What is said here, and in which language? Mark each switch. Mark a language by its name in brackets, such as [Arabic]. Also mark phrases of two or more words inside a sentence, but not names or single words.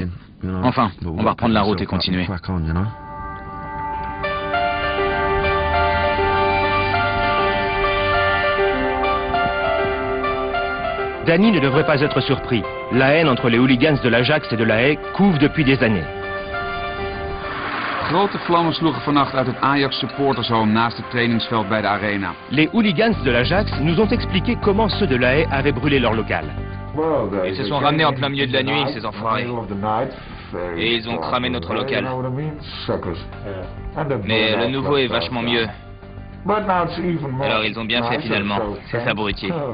[French] Enfin, on va reprendre la route et continuer. Danny ne devrait pas être surpris. La haine entre les hooligans de l'Ajax et de La Haye couve depuis des années. [Dutch] Grote vlammen sloegen vannacht uit het Ajax supportershome naast het trainingsveld bij de arena. [French] Les hooligans de l'Ajax nous ont expliqué comment ceux de La Haye avaient brûlé leur local. Ils se sont ramenés en plein milieu de la nuit, ces enfoirés. Et ils ont cramé notre local. Mais le nouveau est vachement mieux. Alors ils ont bien fait finalement, ces abrutis.